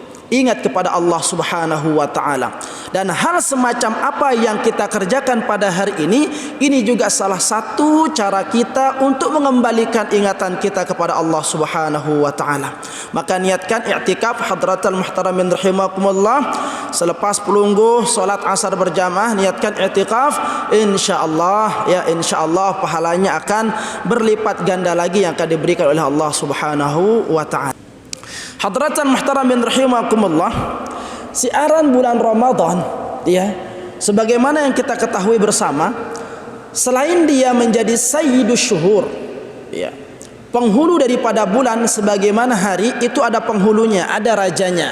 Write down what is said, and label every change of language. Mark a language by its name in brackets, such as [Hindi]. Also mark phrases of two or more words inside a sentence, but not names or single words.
[Indonesian] Ingat kepada Allah [Arabic] سبحانه وتعالى. [Indonesian] Dan hal semacam apa yang kita kerjakan pada hari ini juga salah satu cara kita untuk mengembalikan ingatan kita kepada Allah [Arabic] سبحانه وتعالى. [Indonesian] Maka niatkan i'tikaf [Arabic] حضرات المحترمين رحمكم الله. [Indonesian] Selepas pelungguh salat asar berjamaah niatkan i'tikaf, insyaallah ya insyaallah pahalanya akan berlipat ganda lagi yang akan diberikan oleh Allah [Arabic] سبحانه وتعالى. حضرات المحترمين رحمكم الله, [Indonesian] siaran bulan Ramadan ya, sebagaimana yang kita ketahui bersama, selain dia menjadi [Arabic] سيد الشهور [Indonesian] ya, penghulu daripada bulan, sebagaimana hari itu ada penghulunya, ada rajanya.